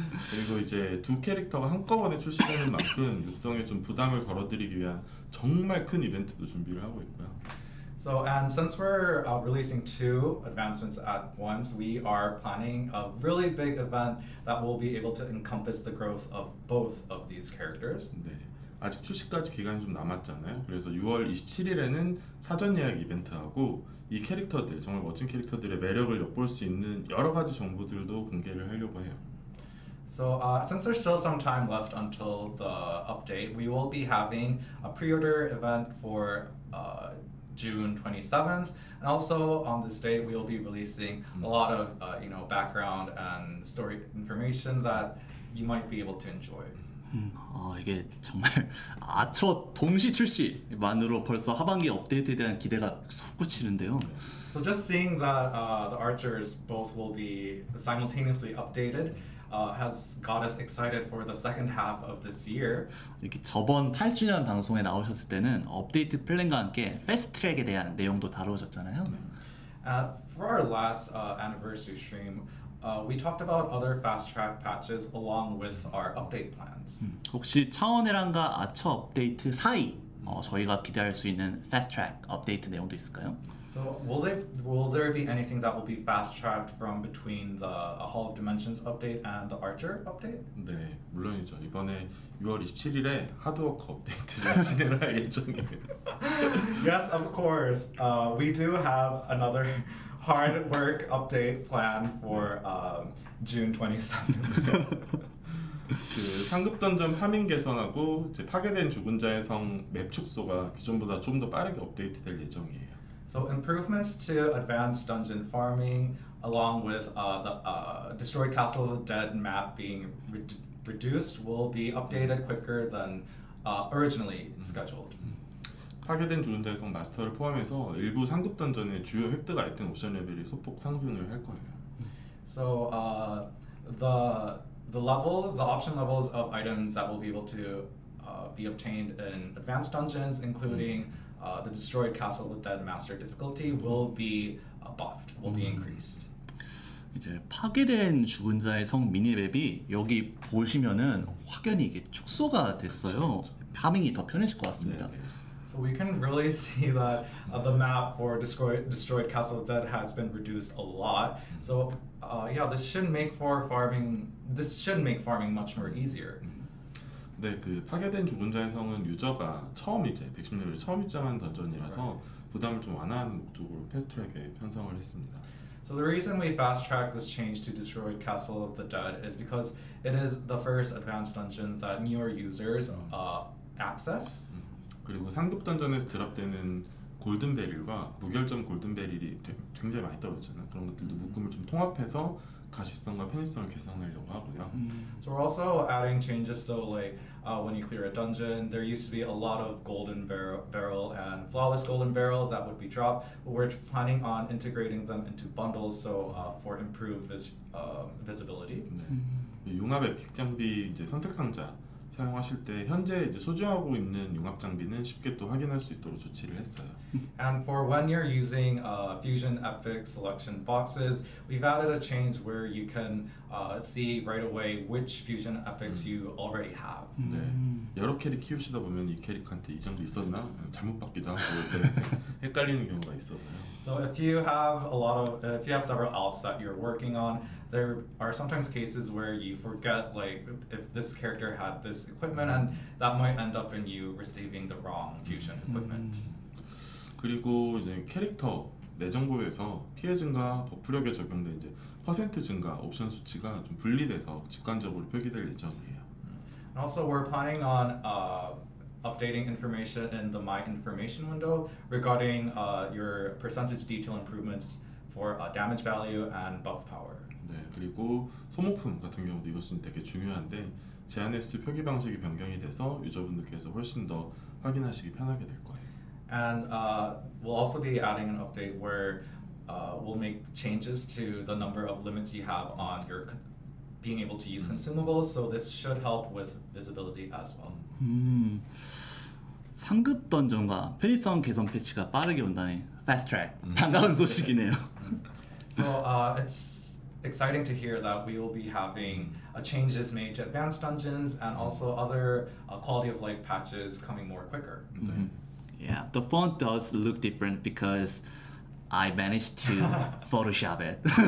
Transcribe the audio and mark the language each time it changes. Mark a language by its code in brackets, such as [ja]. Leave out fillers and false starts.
[ko] 그리고 이제 두 캐릭터가 한꺼번에 출시되는 만큼 육성에 좀 부담을 덜어드리기 위한 정말 큰 이벤트도 준비를 하고 있고요. [en] So, and since we're releasing two advancements at once, we are planning a really big event that will be able to encompass the growth of both of these characters. [ko] 네, 아직 출시까지 기간이 좀 남았잖아요. 그래서 6월 27일에는 사전 예약 이벤트하고 이 캐릭터들, 정말 멋진 캐릭터들의 매력을 엿볼 수 있는 여러 가지 정보들도 공개를 하려고 해요. [en] So, since there's still some time left until the update, we will be having a pre-order event for June 27th, and also on this day we will be releasing a lot of background and story information that you might be able to enjoy. [ko] 이게 정말 아처 동시 출시만으로 벌써 하반기 업데이트에 대한 기대가 솟구치는데요. [en] So just seeing that the archers both will be simultaneously updated has got us excited for the second half of this year. [ko] 이렇게 저번 8주년 방송에 나오셨을 때는 업데이트 플랜과 함께 패스트트랙에 대한 내용도 다루셨잖아요. [en] For our last anniversary stream, we talked about other fast track patches along with our update plans. [ko] 혹시 차원회랑과 아처 업데이트 사이 저희가 기대할 수 있는 패스트트랙 업데이트 내용도 있을까요? [en] So will there be anything that will be fast tracked from between the Hall of Dimensions update and the Archer update? [ko] 네, 물론이죠. 이번에 6월 27일에 하드워크 업데이트를 진행할 예정입니다. [en] Yes, of course. We do have another hard work update plan for June 27th. [ko] 그 상급 던전 파밍 개선하고 이제 파괴된 죽은 자의 성 맵 축소가 기존보다 좀 더 빠르게 업데이트될 예정이에요. [en] So improvements to advanced dungeon farming, along with the destroyed Castle of the Dead map being reduced, will be updated quicker than originally scheduled. [ko] 파괴된 죽은 자의 성 마스터를 포함해서 일부 상급 던전의 주요 획득 아이템 옵션 레벨이 소폭 상승을 할 거예요. [en] So the levels, the option levels of items that will be able to be obtained in advanced dungeons, including the destroyed Castle of the Dead master difficulty, will be buffed, will be increased. [ko] 이제 파괴된 죽은 자의 성 미니맵이 여기 보시면은 확연히 이게 축소가 됐어요. 파밍이 더 편해질 것 같습니다. [en] So we can really see that the map for destroyed Castle of the Dead has been reduced a lot. So yeah, this should make farming much more easier. [ko] 네, 그 파괴된 죽은 자의 성은 유저가 처음 이제 110레벨 처음 입장한 던전이라서 부담을 좀 완화하는 목적으로 패스트트랙에 편성을 했습니다. [en] So the reason we fast-tracked this change to Destroyed Castle of the Dead is because it is the first advanced dungeon that newer users access. [ko] 그리고 상급 던전에서 드랍되는 골든베릴과 무결점 골든베릴이 굉장히 많이 떨어졌잖아요. 그런 것들도 묶음을 좀 통합해서 가시성과 편의성을 개선하려고 하고요. [en] So we're also adding changes. So like when you clear a dungeon, there used to be a lot of golden barrel and flawless golden barrel that would be dropped. But we're planning on integrating them into bundles, so for improved visibility. [ko] 네. 융합 에픽 장비 이제 선택 상자 사용하실 때 현재 이제 소지하고 있는 융합 장비는 쉽게 또 확인할 수 있도록 조치를 했어요. [en] And for when you're using Fusion Epic selection boxes, we've added a change where you can see right away which Fusion Epics you already have. [ko] 네. 여러 캐릭 키우시다 보면 이 캐릭한테 이 장비 있었나 잘못 받기도 하고 이렇게 헷갈리는 경우가 있어서요. [en] So if you have if you have several alts that you're working on, there are sometimes cases where you forget like if this character had this equipment, and that might end up in you receiving the wrong fusion equipment. [ko] 그리고 이제 캐릭터 내정보에서 피해 증가, 버프력에 적용된 이제 퍼센트 증가 옵션 수치가 좀 분리돼서 직관적으로 표기될 예정이에요. [en] And also, we're planning on updating information in the My Information window regarding your percentage detail improvements for damage value and buff power. [ko] 네, 그리고 소모품 같은 경우도 이것은 되게 중요한데 제한 횟수 표기 방식이 변경이 돼서 유저분들께서 훨씬 더 확인하시기 편하게 될 거예요. [en] And we'll also be adding an update where we'll make changes to the number of limits you have on your being able to use consumables. So this should help with visibility as well. [ko] 상급 던전과 편의성 개선 패치가 빠르게 온다니 fast track. 반가운 소식이네요. [en] So it's exciting to hear that we will be having changes made to advanced dungeons and also other quality of life patches coming more quicker. [ko] 네. [en] Yeah, the font does look different because I managed to Photoshop it.